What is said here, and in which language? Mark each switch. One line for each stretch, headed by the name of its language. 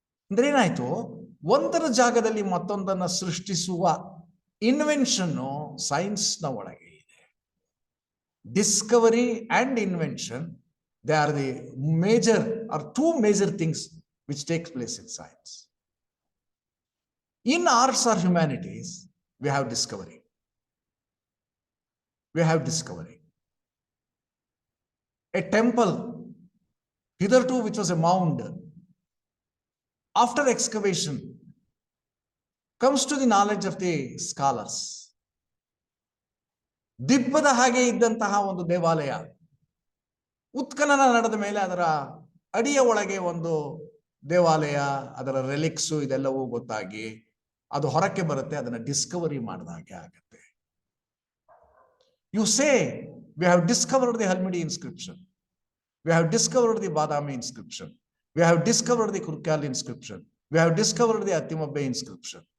Kannada: ಅಂದ್ರೆ ಏನಾಯ್ತು, ಒಂದರ ಜಾಗದಲ್ಲಿ ಮತ್ತೊಂದನ್ನ ಸೃಷ್ಟಿಸುವ ಇನ್ವೆನ್ಷನ್ ಸೈನ್ಸ್ನ ಒಳಗೆ ಇದೆ.
English: Discovery and invention, they are the major are two major things which takes place in science. In arts or humanities, we have discovery. We have discovery. A temple, hitherto which was a mound, after excavation, comes to the knowledge of the scholars.
Kannada: ದಿಬ್ಬದ ಹಾಗೆ ಇದ್ದಂತಹ ಒಂದು ದೇವಾಲಯ ಉತ್ಖನನ ನಡೆದ ಮೇಲೆ ಅದರ ಅಡಿಯ ಒಳಗೆ ಒಂದು ದೇವಾಲಯ, ಅದರ ರೆಲಿಕ್ಸು ಇದೆಲ್ಲವೂ ಗೊತ್ತಾಗಿ ಅದು ಹೊರಕ್ಕೆ ಬರುತ್ತೆ. ಅದನ್ನ ಡಿಸ್ಕವರಿ ಮಾಡಿದ ಹಾಗೆ ಆಗುತ್ತೆ.
English: You say we have discovered the Halmidi inscription, we have discovered the Badami inscription, we have discovered the Kurkyal inscription, we have discovered the Attimabbe inscription.